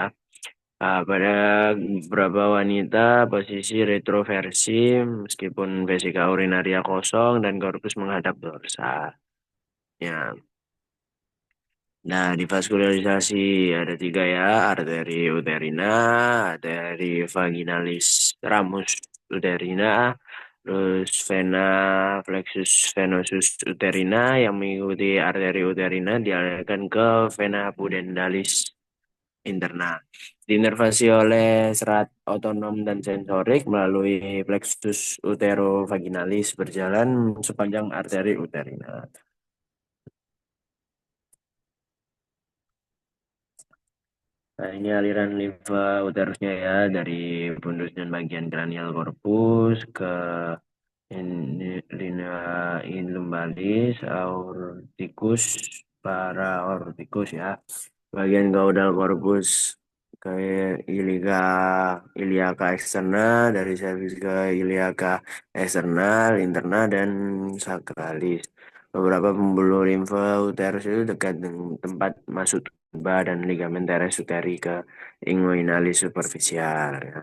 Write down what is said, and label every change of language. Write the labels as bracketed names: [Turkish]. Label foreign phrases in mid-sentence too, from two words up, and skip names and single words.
[Indonesian] Pada beberapa wanita posisi retroversi meskipun vesika urinaria kosong dan korpus menghadap dorsal. Ya. Nah, di vaskularisasi ada tiga ya, arteri uterina, arteri vaginalis ramus uterina, terus vena flexus venosus uterina yang mengikuti arteri uterina dialirkan ke vena pudendalis interna. Diinervasi oleh serat otonom dan sensorik melalui plexus uterovaginalis berjalan sepanjang arteri uterina. Nah, ini aliran limfa uterusnya ya, dari pundus dan bagian kranial korpus ke linea lumbalis, aorticus, paraorticus ya. Bagian caudal corpus ke iliaca eksterna, dari cervix ke iliaca eksternal, interna, dan sakralis. Beberapa pembuluh limfa uterus itu dekat dengan tempat masuk tuba dan ligamen teres uteri ke inguinalis superficial ya.